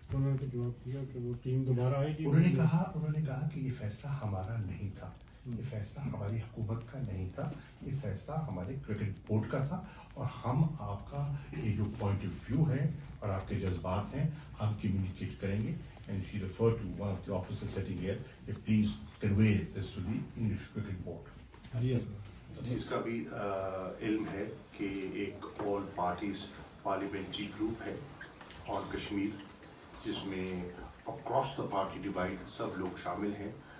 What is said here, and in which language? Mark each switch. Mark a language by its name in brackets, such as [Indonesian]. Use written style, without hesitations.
[Urdu] انہوں نے جواب دیا کہ وہ ٹیم دوبارہ آئے گی. انہوں نے کہا کہ یہ فیصلہ ہمارا نہیں تھا, یہ فیصلہ ہماری حکومت کا نہیں تھا, یہ فیصلہ ہمارے کرکٹ بورڈ کا تھا, اور ہم آپ کا یہ جو پوائنٹ آف ویو ہے اور آپ کے جذبات ہیں ہم کمیونیکیٹ کریں گے. [English] And she referred to one of the officers sitting here, please convey this to the English Cricket Board. [Urdu] اس کا بھی علم ہے کہ ایک آل پارٹیز پارلیمنٹری گروپ ہے آن کشمیر جس میں [English] across the party divide [Urdu] سب لوگ شامل ہیں.